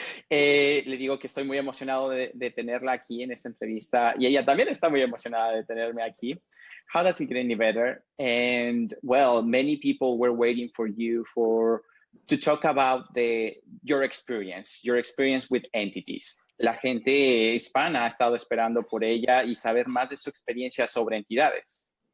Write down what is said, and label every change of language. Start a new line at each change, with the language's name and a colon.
Spanish: Le digo que estoy muy emocionado de tenerla aquí en esta entrevista y ella también está muy emocionada de tenerme aquí.
English: How does it get any better? And well, many people were waiting for you to talk about your experience with entities.
Spanish: La gente hispana ha estado esperando por ella y saber más de su experiencia sobre entidades.